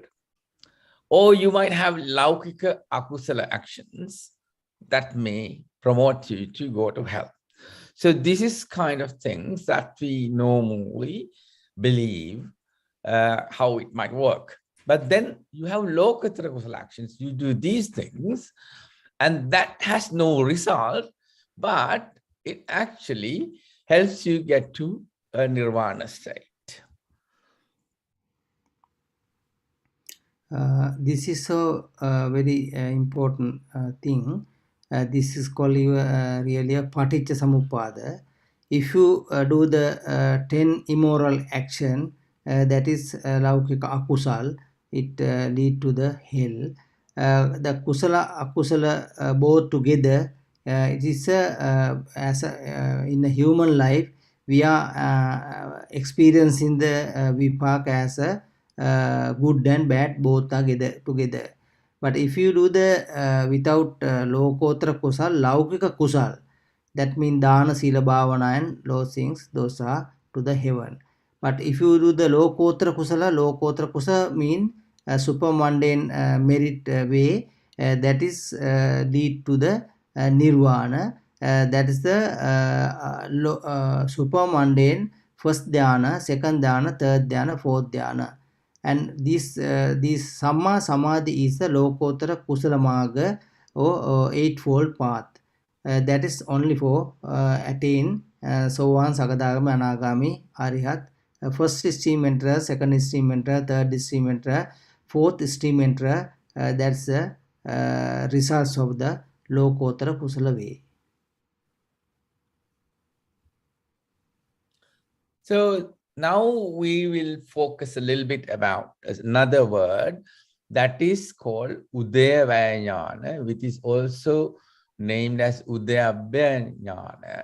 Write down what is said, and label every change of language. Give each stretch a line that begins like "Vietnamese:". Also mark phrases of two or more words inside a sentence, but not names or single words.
English: Or you might have
Pali: laukika akusala
English: actions that may promote you to go to hell. So this is kind of things that we normally believe how it might work. But then you have
Pali: lokatara kusala
English: actions. You do these things, and that has no result, but it actually helps you get to a nirvana state. This is a very important thing. This is called really a
Pali: paticca samuppada.
English: If you do the 10 immoral action, that is
Pali: laukika akusal,
English: it lead to the hell. The
Pali: kusala akusala
English: both together, it is in a human life we are experiencing the vipaka as a good and bad, both are together. But if you do the without
Pali: lokotra kusal, laukika kusal,
English: that means
Pali: dana, sila, bhavana
English: and those things, those are to the heaven. But if you do the
Pali: lokotra kusala
English: mean super mundane merit way, that is lead to the nirvana. That is the super mundane first dhyana, second dhyana, third dhyana, fourth dhyana. And this
Pali: samma samadhi
English: is the
Pali: lokotara kusala marga
English: or eightfold path. That is only for attain
Pali: sovan, sagadagami, anagami, arihat.
English: First stream enterer, second stream enterer, third stream enterer, fourth stream enterer. That's the results of the
Pali: lokotara kusala
English: way. So now we will focus a little bit about another word that is called
Pali: Udaya Vajnana,
English: which is also named as
Pali: Udaya Abhaya Jnana.